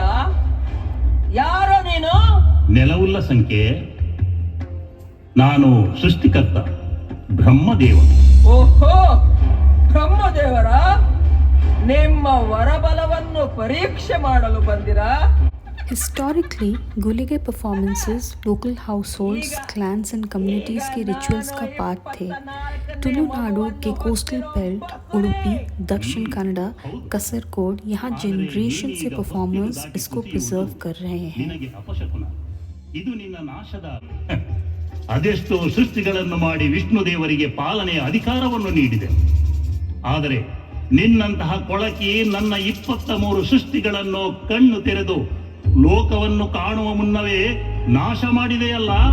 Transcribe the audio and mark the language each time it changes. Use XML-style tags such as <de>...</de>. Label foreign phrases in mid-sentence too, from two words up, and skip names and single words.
<kn>ಯಾರೋ ನೀನು? ನೆಲವುಲ್ಲ ಸಂಖ್ಯೆ, ನಾನು ಸೃಷ್ಟಿಕರ್ತ ಬ್ರಹ್ಮದೇವ. ಓಹೋ, ಬ್ರಹ್ಮದೇವರ? ನಿಮ್ಮ ವರಬಲವನ್ನು ಪರೀಕ್ಷೆ ಮಾಡಲು ಬಂದಿರಾ?</kn> <en>Historically, Gulige performances local households, clans and communities के rituals</en> <hi>का पार्ट थे. तुलुनाडु के</hi> <en>coastal belt,</en> <hi>उडुपी, दक्षिण कन्नड़, कसरकोड, यहाँ जनरेशन से परफॉर्मर्स इसको प्रिजर्व कर रहे हैं.</hi> <kn>ನಿನಗೆ ಅಪಶಕುನ. ಇದು ನಿನ್ನ ನಾಶದ ಅದೆಷ್ಟೋ ಸೃಷ್ಟಿಗಳನ್ನು ಮಾಡಿ ವಿಷ್ಣು ದೇವರಿಗೆ ಪಾಲನೆಯ ಅಧಿಕಾರವನ್ನು ನೀಡಿದೆ. ಆದರೆ ನಿನ್ನಂತಹ ಕೊಳಕಿ ನನ್ನ 23 ಸೃಷ್ಟಿಗಳನ್ನು ಕಣ್ಣು ತೆರೆದು ಲೋಕವನ್ನು ಕಾಣುವ ಮುನ್ನವೇ ನಾಶ ಮಾಡಿದೆಯಲ್ಲ.</kn>